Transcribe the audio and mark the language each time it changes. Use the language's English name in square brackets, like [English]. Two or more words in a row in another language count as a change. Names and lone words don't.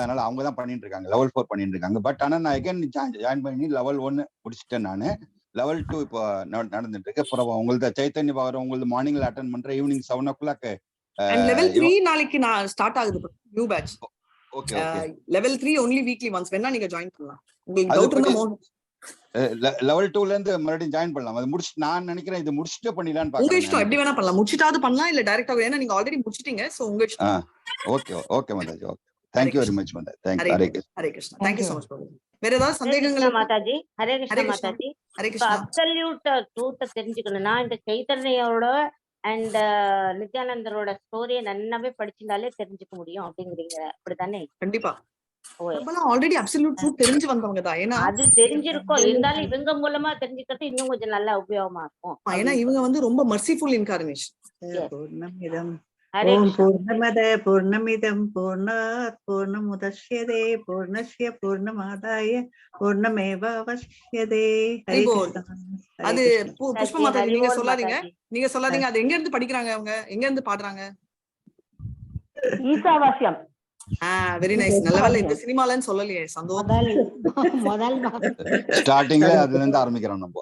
[Tamil] அதனால அவங்க தான் பண்ணிட்டு இருக்காங்க, லெவல் 4 பண்ணிட்டு இருக்காங்க. பட் ஆனா நான் [English] again join [Tamil] பண்ணி லெவல் 1 முடிச்சுட்டேன் நானு. லெவல் 2 இப்போ நடந்துட்டு இருக்கு. அப்புறம் உங்களுக்கு சைத்தன்ய பாகர் உங்களுக்கு மார்னிங்ல அட்டென்ட் பண்றேன், ஈவினிங் 7 o'clock. லெவல் 3 நாளைக்கு நான் ஸ்டார்ட் ஆகுது [English] new batch. [Tamil] ஓகே ஓகே. லெவல் 3 [English] only weekly once. [Tamil] வேணா நீங்க ஜாயின் பண்ணலாம். உங்களுக்கு டவுட் இருந்தா லெவல் 2ல இருந்து மறுபடியும் ஜாயின் பண்ணலாம். அது முடிச்சு நான் நினைக்கிறேன் இது முடிச்சிட்டு பண்ணிடலாம்னு பாக்குறேன். உங்க இஷ்டம், எப்படி வேணா பண்ணலாம். முடிச்சிட்டாவது பண்ணலாம், இல்ல டைரக்டா வேணா நீங்க ஆல்ரெடி முடிச்சிட்டீங்க. சோ உங்க இஷ்டம். ஓகே ஓகே மாதாஜி. ஓகே, [English] thank you very much மாதாஜி. Thank you. [Tamil] ஹரே கிருஷ்ணா. [English] thank you so much [Tamil] பிரபு. வேற ஏதாவது சந்தேகங்கள் மாதாஜி? ஹரே கிருஷ்ணா மாதாஜி. ஹரே கிருஷ்ணா. [English] absolute truth [Tamil] தெரிஞ்சுக்கணும்னா இந்த சைத்தன்யோட அண்ட் நித்யானந்தரோட ஸ்டோரியை நல்லாவே படிச்சிருந்தாலே தெரிஞ்சுக்க முடியும் அப்படிங்கிறீங்க, அப்படித்தானே? கண்டிப்பா. [English] already absolute truth [Tamil] தெரிஞ்சு வந்தவங்க தான். ஏன்னா அது தெரிஞ்சிருக்கும், இருந்தாலும் இவங்க மூலமா தெரிஞ்சுக்கிறது இன்னும் கொஞ்சம் நல்லா உபயோகமா இருக்கும். ஏன்னா இவங்க வந்து ரொம்ப [English] merciful incarnation. [Sanskrit] ओम् पूर्णमद पूर्णमिदम् पूर्णात् पूर्णमुदच्यते पूर्णस्य पूर्णमादाय पूर्णमेवावशिष्यते. ஹரே கிருஷ்ணா. [Tamil] அது புஷ்ப மாதாஜி நீங்க சொல்லாதீங்க. அது எங்க இருந்து படிக்கிறாங்க, அவங்க எங்க இருந்து பாடுறாங்க? ஈசாவாஸ்யம். [English] very nice. [Tamil] நல்ல வேளை இந்த சினிமாலன்னு சொல்லலையே, சந்தோஷம். முதல் ஸ்டார்டிங்ல அதுல இருந்து ஆரம்பிக்கிறோம் நம்ம.